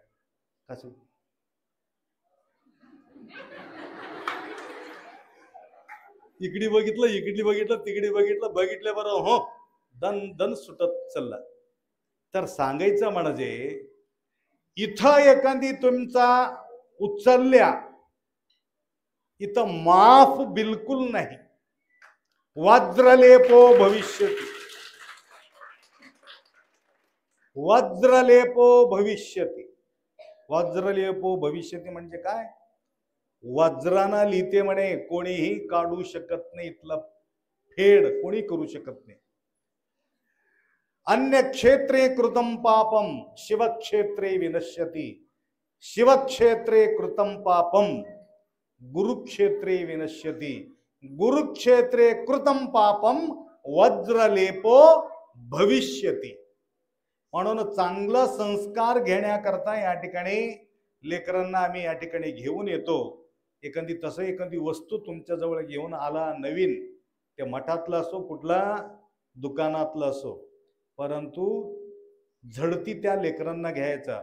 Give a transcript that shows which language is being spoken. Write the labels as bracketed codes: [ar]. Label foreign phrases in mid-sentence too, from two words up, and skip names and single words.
[mr] कसं इकडे बघितलं तिकडे बघितलं बरं हो दन सुटत चालला. तर सांगायचं म्हणजे इथं एखादी तुमचा उचलल्या, इथं माफ बिलकुल नाही. [sa] वज्रलेपो भविष्यति. वज्रलेपो भविष्यति [mr] म्हणजे काय? वज्राना लिहिते म्हणे, कोणीही काढू शकत नाही, इथला फेड कोणी करू शकत नाही. [sa] अन्य क्षेत्रे कृतं पापम शिवक्षेत्रे विनश्यति. शिवक्षेत्रे कृतं पापम गुरुक्षेत्रे विनश्यति. गुरुक्षेत्रे कृतं पापम वज्रलेपो भविष्यति. [mr] म्हणून चांगला संस्कार घेण्याकरता या ठिकाणी लेकरांना आम्ही या ठिकाणी घेऊन येतो. एखादी वस्तू तुमच्या जवळ घेऊन आला नवीन, ते मठातला असो कुठला दुकानातला असो, परंतु झडती त्या लेकरांना घ्यायचा.